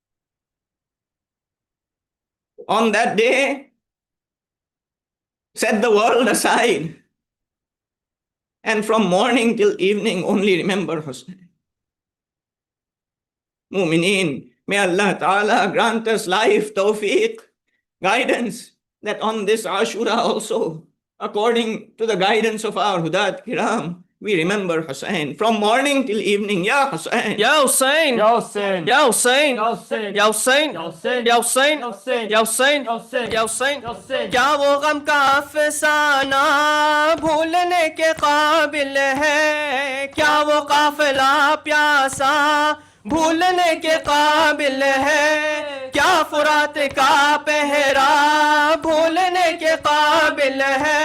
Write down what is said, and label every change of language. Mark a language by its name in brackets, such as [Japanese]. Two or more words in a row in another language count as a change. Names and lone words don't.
[English] On that day, set the world aside, and from morning till evening only remember Hussain. Mumineen, may Allah Ta'ala grant us life, tawfiq, guidance, that on this Ashura also, according to the guidance of our [Arabic] هداة كرام, [English] we remember Hussain from morning till evening. Ya Hussain, Ya Hussain, Ya Hussain, Ya Hussain, Ya Hussain, Ya Hussain, Ya Hussain, Ya Hussain, Ya Hussain, Ya Hussain, Ya Hussain, Ya Hussain, Ya Hussain. [Hindi] क्या वो गम का अफसाना भूलने के काबिल है? क्या वो काफिला प्यासा भूलने के काबिल है? क्या फुरात का पहरा भूलने के काबिल है?